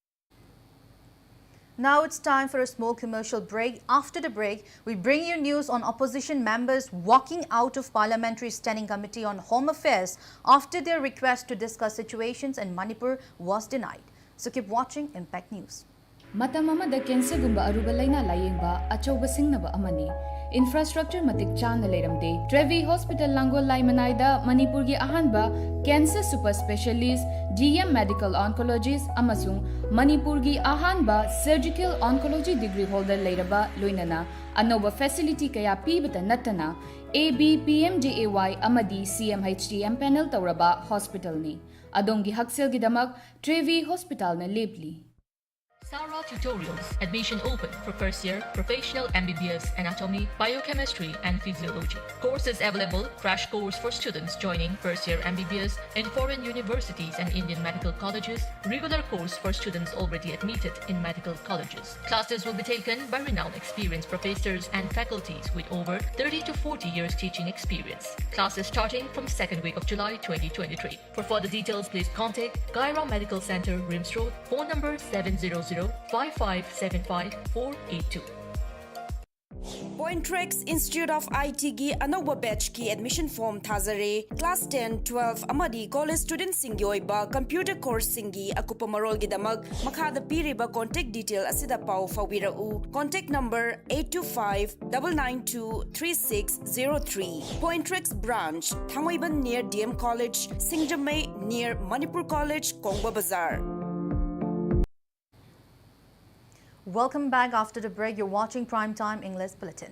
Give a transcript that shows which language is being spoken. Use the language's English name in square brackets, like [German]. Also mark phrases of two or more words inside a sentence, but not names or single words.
[English] Now it's time for a small commercial break. After the break, we bring you news on opposition members walking out of Parliamentary Standing Committee on Home Affairs after their request to discuss situations in Manipur was denied. So keep watching Impact News. [Manipuri] Matam amada cancer gumba aruba laina layengba achauba singnaba amani. Infrastructure matik changna leiramde. Trevi Hospital Langol Laimanai Manipur gi ahanba [English] cancer super specialist, GM medical oncologist [Manipuri] amasung Manipur gi ahanba [English] surgical oncology degree holder [Manipuri] leiraba loinana anoba facility kaya pibata natana AB PMJAY amadi CMHTM panel tauraba hospital ni. Adongi haksel gidamak Trevi Hospital na lepli. [English] Sara Tutorials. Admission open for first year professional MBBS anatomy, biochemistry and physiology. Courses available: crash course for students joining first year MBBS in foreign universities and Indian medical colleges. Regular course for students already admitted in medical colleges. Classes will be taken by renowned experienced professors and faculties with over 30 to 40 years teaching experience. Classes starting from 2nd week of July 2023. For further details, please contact Gaira Medical Center, Rims Road, phone number 700-5575-482. [Manipuri] Pointrex Institute of IT ki anoba batch ki [English] admission form [Manipuri] thazare class 10 12 amadi [English] college student [Manipuri] singi oiba [English] computer course [Manipuri] singi akupa marol gi damag makhada piriba [English] contact detail [Manipuri] asida pau fawirau [English] contact number [Manipuri] 825-992-3603 Pointrex branch Thangaiban near DM College, Singjamay near Manipur College, Kongba Bazaar. [English] Welcome back after the break. You're watching Primetime English Bulletin.